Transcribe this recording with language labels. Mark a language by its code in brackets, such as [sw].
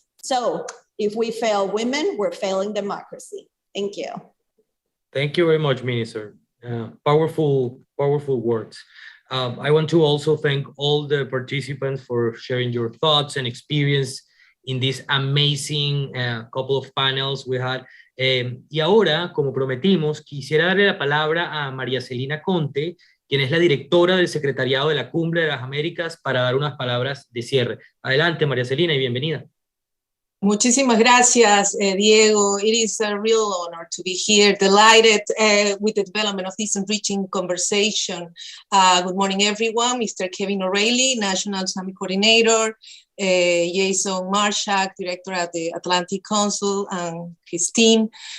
[en] So if we fail women, we're failing democracy. Thank you. Thank you very much, Minister. Powerful words. I want to also thank all the participants for sharing your thoughts and experience in this amazing couple of panels we had. [es] Y ahora, como prometimos, quisiera darle la palabra a María Celina Conte, quien es la directora del Secretariado de la Cúpula de las Américas, para dar unas palabras de cierre. Adelante, María Celina, y bienvenida. Muchísimas gracias, Diego. [en] It is a real honor to be here, delighted with the development of this enriching conversation. Good morning, everyone. Mr. Kevin O'Reilly, National Summit Coordinator, Jason Marshak, Director at the Atlantic Council, and his team.